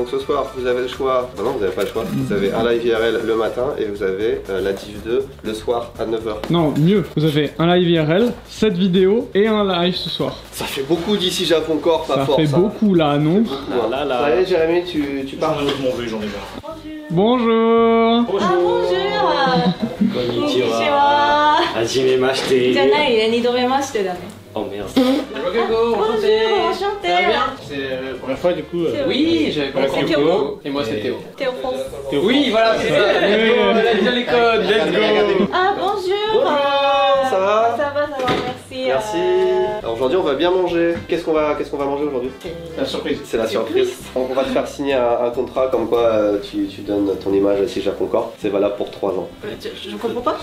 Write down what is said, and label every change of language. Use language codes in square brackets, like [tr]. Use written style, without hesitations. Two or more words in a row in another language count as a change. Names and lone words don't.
[fr] Donc ce soir, vous avez le choix. Non, vous avez pas le choix. Vous avez un live IRL le matin et vous avez la div 2 le soir à 9h. Non, mieux. Vous avez un live IRL, 7 vidéos et un live ce soir. Ça fait beaucoup d'ici Japon Corps, pas Ça fort. fait beaucoup là, non? Là. Ça y est, Jérémy, tu pars. J'en ai marre. Bonjour. Konnichiwa. [ja] はじめまして。じゃないね、二度目ましてだね。 [fr] Oh merde. Enchanté. C'est la première fois du coup. Oui, j'avais pas C'est Théo. Théo. Et moi c'est Théo. Théo France. Oui, voilà, c'est ça. [en] Let's go, [fr] on a déjà les codes, [en] let's go. [fr] Ah bonjour. Ça va? Ça va, merci. Merci. Alors aujourd'hui, on va bien manger. Qu'est-ce qu'on va manger aujourd'hui? La surprise. C'est la surprise. On va te faire signer un contrat comme quoi tu donnes ton image à Japon Corps. C'est valable pour 3 ans. Je comprends pas.